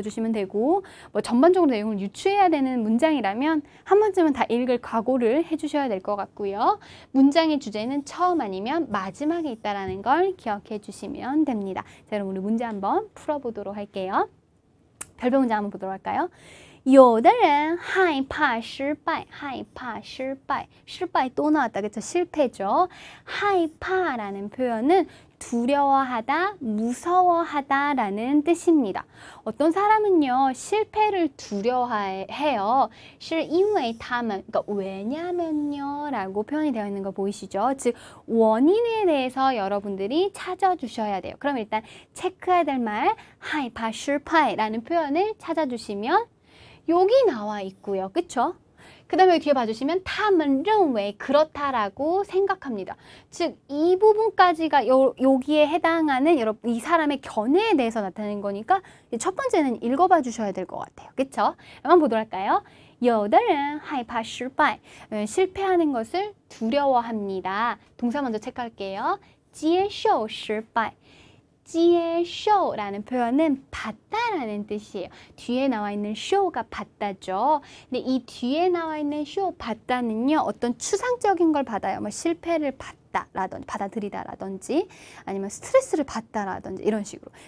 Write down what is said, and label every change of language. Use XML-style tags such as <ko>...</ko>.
<ko>읽어주시면 되고 뭐 전반적으로 내용을 유추해야 되는 문장이라면 한 번쯤은 다 읽을 각오를 해주셔야 될 것 같고요. 문장의 주제는 처음 아니면 마지막에 있다라는 걸 기억해 주시면 됩니다. 자, 그럼 우리 문제 한번 풀어보도록 할게요. 별표 문장 한번 보도록 할까요?</ko> <zh>有的人害怕失败, 害怕失败, 失败</zh> <ko>또 나왔다, 그쵸? 실패죠. 害怕라는 표현은 두려워하다, 무서워하다 라는 뜻입니다. 어떤 사람은요, 실패를 두려워해요.</ko> <zh>是因为他们,</zh> <ko>그러니까 왜냐면요 라고 표현이 되어 있는 거 보이시죠? 즉, 원인에 대해서 여러분들이 찾아주셔야 돼요. 그럼 일단 체크해야 될 말,</ko> <zh>害怕失败</zh> <ko>라는 표현을 찾아주시면 여기 나와 있고요. 그쵸? 그 다음에 여기 뒤에 봐주시면</ko> <zh>他们认为</zh> <ko>그렇다라고 생각합니다. 즉, 이 부분까지가 여기에 해당하는 여러분 이 사람의 견해에 대해서 나타내는 거니까 첫 번째는 읽어봐 주셔야 될 것 같아요. 그쵸? 한번 보도록 할까요?</ko> <zh>有的人害怕失败,</zh> <ko>실패하는 것을 두려워합니다. 동사 먼저 체크할게요.</ko> <zh>接受失败.</zh> <ko>接受라는 표현은 받다라는 뜻이에요. 뒤에 나와 있는 show가 받다죠. 근데 이 뒤에 나와 있는 show 받다는요, 어떤 추상적인 걸 받아요. 뭐 실패를 받다라든지, 받아들이다라든지, 아니면 스트레스를 받다라든지 이런 식으로.</ko>